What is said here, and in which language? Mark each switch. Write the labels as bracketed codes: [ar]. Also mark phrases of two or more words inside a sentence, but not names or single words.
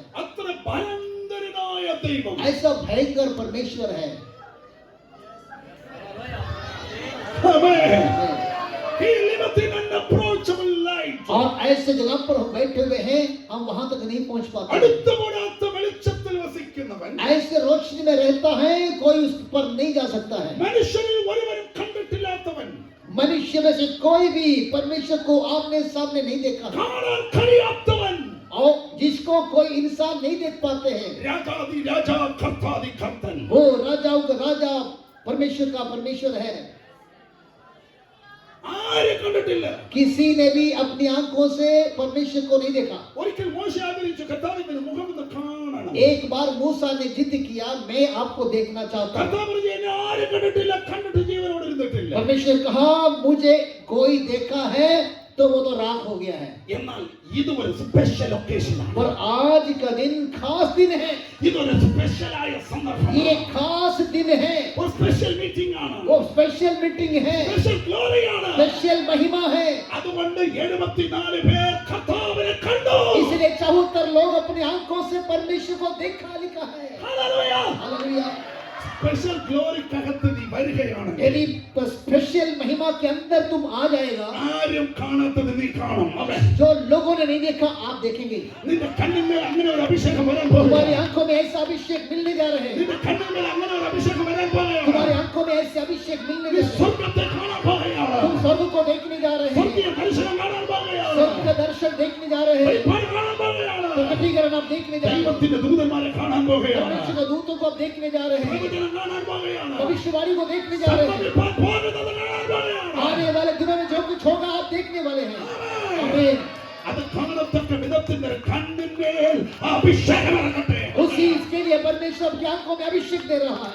[ml] അത്ര ഭയങ്കരനായ ദൈവം. [hi] ऐसा भयंकर परमेश्वर है. [en] Amen. He liveth in unapproachable light. [hi] और ऐसे जगह पर हम बैठे हुए हैं, हम वहां तक नहीं पहुंच पाते. [ml] അടുത്തുകൂടാത്ത വെളിച്ചത്തിൽ വസിക്കുന്നവൻ, [hi] ऐसे रोशनी में रहता है, कोई उस पर नहीं जा सकता है. [ml] മനുഷ്യരിൽ ഒരുവരും കണ്ടിട്ടില്ലാത്തവൻ, [hi] मनुष्य में से कोई भी परमेश्वर को आमने सामने नहीं देखा है. [ml] കാണാൻ കഴിയാത്തവൻ, [hi] और जिसको कोई इंसान नहीं देख पाते हैं, [ml] രാജാദി രാജാ കർത്താദി കർത്തൻ, [hi] वो राजाओं का राजा परमेश्वर का परमेश्वर है. [ml] ആരെ കണ്ടിട്ടില്ല? [hi] किसी ने भी अपनी आंखों से परमेश्वर को नहीं देखा. [ml] ഒരിക്കൽ മോശ ആഗ്രഹിച്ചു, കർത്താവിന്റെ മുഖം ഒന്ന് കാണണം. [hi] एक बार मूसा ने जिद किया, मैं आपको देखना चाहता हूं. [ml] കർത്താവ് പറഞ്ഞു, എന്നെ ആരും കണ്ടിട്ടില്ല, കണ്ടിട്ട് ജീവനോടെ ഇരുന്നിട്ടില്ല. കണ്ടിട്ടില്ല. [hi] परमेश्वर ने कहा मुझे कोई देखा है तो वो तो राख हो गया है. [ml] എന്നാൽ ഇത് ഒരു [en] special occasion [ml] ആണ്. [hi] पर आज का दिन खास दिन है. [ml] ഇതൊരു സ്പെഷ്യൽ ആയ സന്ദർഭം. [hi] ये खास दिन है. [ml] ഒരു [en] special meeting [ml] ആണ്. [hi] वो [en] special meeting [hi] है. [en] special glory [ml] ആണ്. [hi] स्पेशल महिमा है. [ml] അതുകൊണ്ട് 74 പേർ കർത്താവിനെ കണ്ടു. [hi] इसलिए 74 लोग अपनी आंखों से परमेश्वर को देखा लिखा है. [ml] ഹല്ലേലൂയ. [hi] हालेलुया. [ml] സ്പെഷ്യൽ ഗ്ലോറിക്കകത്ത് നീ വരികയാണ്. [hi] यदि स्पेशल महिमा के अंदर तुम आ जाएगा, [ml] ആരും കാണാത്തത് നീ കാണും. ആമേൻ. [hi] जो लोगों ने नहीं देखा आप देखेंगे. [ml] നിന്റെ കണ്ണിന്മേൽ അങ്ങനെ ഒരു അഭിഷേകം വരാൻ [hi] तुम्हारी [ml] പോകുന്നു. [hi] आंखों में ऐसा अभिषेक मिलने जा रहे हैं. [ml] നിന്റെ കണ്ണിന്മേൽ അങ്ങനെ ഒരു അഭിഷേകം വരാൻ പോകുന്നു. [hi] तुम्हारी आंखों में ऐसे अभिषेक मिलने [ml] നീ [hi] जा रहे हैं. [ml] സ്വർഗ്ഗത്തെ കാണാൻ പോകുകയാണ്. [hi] तुम स्वर्ग को देखने जा रहे हैं. [ml] സ്വർഗീയ ദർശനം കാണാൻ പോകുകയാണ്. [hi] स्वर्ग का दर्शन देखने जा रहे हैं. [ml] വെളിപ്പാട് കാണാൻ പോകുകയാണ്. [hi] प्रकटीकरण आप देखने जा रहे हैं. [ml] ദൈവത്തിന്റെ ദൂതന്മാരെ കാണാൻ പോകുകയാണ്. [hi] परमेश्वर के दूतों को आप देखने जा रहे हैं. [ml] പ്രവചനം കാണാൻ പോകുകയാണ്. [hi] भविष्यवाणी को देखने जा रहे हैं. [ml] സത്യവിഭാഗം പോകുന്നത് കാണാൻ പോകുകയാണ്. [hi] आने वाले दिनों में जो कुछ होगा आप देखने वाले हैं. [ml] ആമേൻ. [hi] आमीन. [ml] അത് കാണത്തക്ക വിധത്തിന്റെ കണ്ണിന്മേൽ അഭിഷേകം ഇറങ്ങട്ടെ. [hi] उसी इसके लिए परमेश्वर आपकी आंखों में अभिषेक दे रहा है.